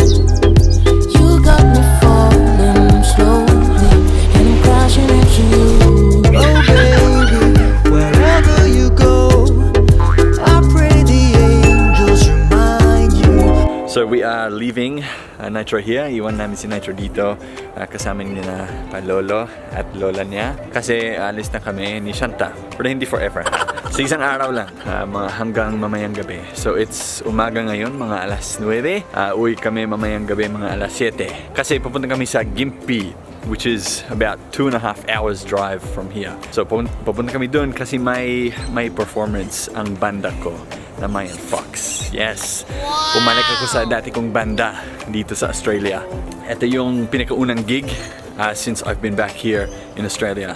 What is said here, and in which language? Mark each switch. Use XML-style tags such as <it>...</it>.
<en>You got me falling slowly, and I'm crashing into you. Oh baby, wherever you go, I pray the angels remind you. So we are leaving Nitro here.</en> <tl>Iwan namin si Nitro dito. Kasama niya na Lolo at Lola niya. Kasi alis na kami ni Shanta. Pero hindi forever. So isang araw lang, hanggang mamayang gabi. So it's umaga ngayon, mga alas 9. Uwi kami mamayang gabi, mga alas 7. Kasi pupunta kami sa Gympie,</tl> <en>which is about 2.5 hours drive from here.</en> <tl>So pupunta kami doon kasi may performance ang banda ko na Mayan Fox. Yes! Umalik ako sa dati kong banda dito sa Australia. Ito yung pinakaunang gig</tl> <en>since I've been back here in Australia.</en>